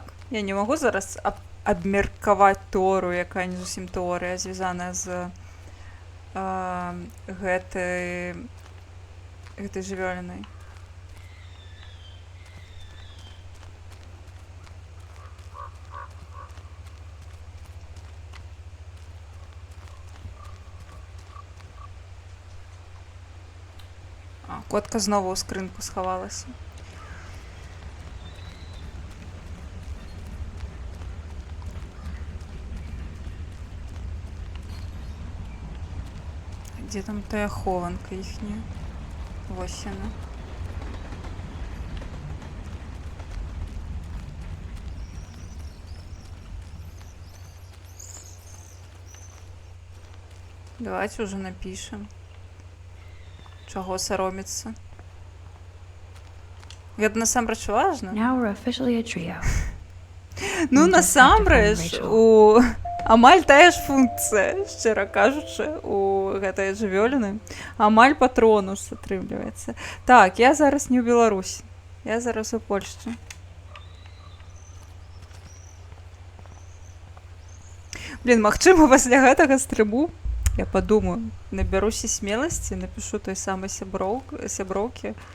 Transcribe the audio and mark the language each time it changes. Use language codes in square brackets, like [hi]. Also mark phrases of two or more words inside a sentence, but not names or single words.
[be] Я не магу зараз абмеркаваць тэорыю, якая не зусім тэорыя, звязаная з гэтай жывёлінай. [uk] Котка знову у скринку сховалася. Де там тая хованка їхня? Ось вона. Давайте уже напишем. Чого соромиться? [be] Гэта насамрэч важна. [en] Now we're officially a trio. [be] Ну, насамрэч, у амаль тая ж функцыя, шчыра кажучы, у гэтай жывёліны. Амаль патронус атрымліваецца. Так, я зараз не ў Беларусі. Я зараз у Польшчы. Блін, магчыма, пасля гэтага стрыму я подумаю, набяруся смеласці, напишу той самай сяброўкі.